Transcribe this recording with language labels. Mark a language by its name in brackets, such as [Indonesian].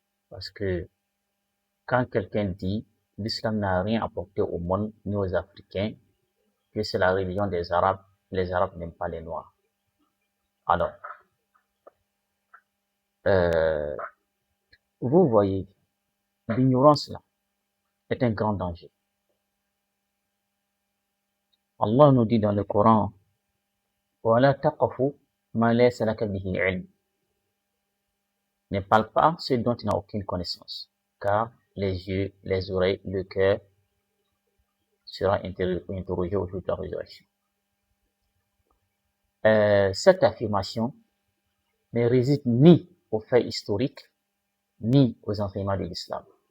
[French] Parce que quand quelqu'un dit l'islam n'a rien apporté au monde ni aux Africains, que c'est la religion des Arabes, les Arabes n'aiment pas les Noirs. Alors, vous voyez, l'ignorance là est un grand danger. Allah nous dit dans le Coran, [Arabic] وَلَا تَقَفُ مَا لَيْسَ لَكَ بِهِ عِلْمٍ. [French] Ne parle pas ce dont tu n'as aucune connaissance, car les yeux, les oreilles, le cœur sera interrogé au jour de la résurrection. Cette affirmation ne réside ni aux faits historiques, ni aux enseignements de l'islam.